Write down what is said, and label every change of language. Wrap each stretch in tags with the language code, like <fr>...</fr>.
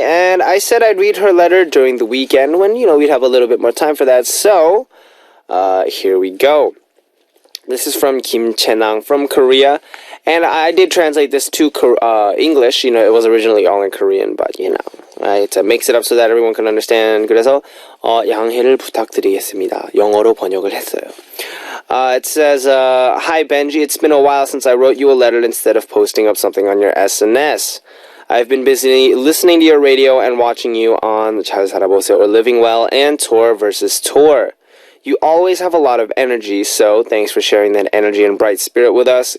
<en>And I said I'd read her letter during the weekend when, we'd have a little bit more time for that. So, here we go. This is from Kim Chenang from Korea, and I did translate this to English. It was originally all in Korean, but, Right, to mix it up so that everyone can understand.</en> <ko>그래서 양해를 부탁드리겠습니다. 영어로 번역을 했어요.</ko> <en>It says, Hi Benji, it's been a while since I wrote you a letter instead of posting up something on your SNS. I've been busy listening to your radio and watching you on 잘 살아보세요 or Living Well and Tour versus Tour. You always have a lot of energy, so thanks for sharing that energy and bright spirit with us.</en>